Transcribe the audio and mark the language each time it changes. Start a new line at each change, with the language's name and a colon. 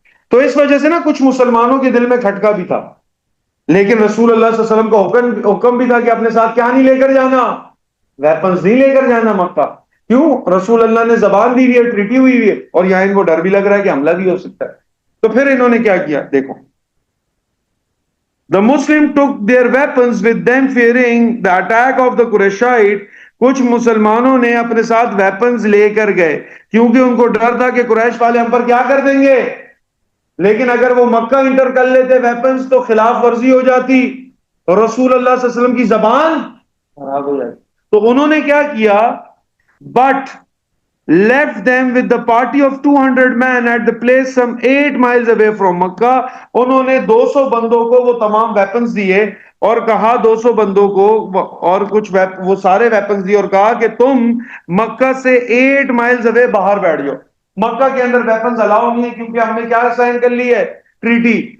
Urdu: تو اس وجہ سے نا کچھ مسلمانوں کے دل میں کھٹکا بھی تھا, لیکن رسول اللہ صلی اللہ علیہ وسلم کا حکم بھی تھا کہ اپنے ساتھ کیا نہیں لے کر جانا, ویپنز نہیں لے کر جانا مکہ. کیوں؟ رسول اللہ نے زبان دی ہوئی ہے, ٹریٹی ہوئی ہوئی ہے, اور یہاں ان کو ڈر بھی لگ رہا ہے کہ حملہ بھی ہو سکتا ہے. تو پھر انہوں نے کیا کیا دیکھو,
English: The Muslim took their weapons with them fearing the attack of the Qurayshite.
Urdu: کچھ مسلمانوں نے اپنے ساتھ ویپنز لے کر گئے کیونکہ ان کو ڈر تھا کہ قریش والے ہم پر کیا کر دیں گے, لیکن اگر وہ مکہ انٹر کر لیتے ویپنز تو خلاف ورزی ہو جاتی اور رسول اللہ صلی اللہ علیہ وسلم کی زبان خراب ہو جاتی. تو انہوں نے کیا کیا,
English: but left them with the party of 200 men at the place some 8 miles away from Makkah.
Urdu: انہوں نے 200 بندوں کو وہ تمام ویپنز دیے اور کہا 200 بندوں کو اور کچھ وہ سارے ویپنز دیے اور کہا کہ تم مکہ سے 8 مائلز اوے باہر بیٹھ جاؤ. مکہ کے اندر ویپنز الاؤ نہیں ہے کیونکہ ہم نے کیا سائن کر لی ہے, ٹریٹی.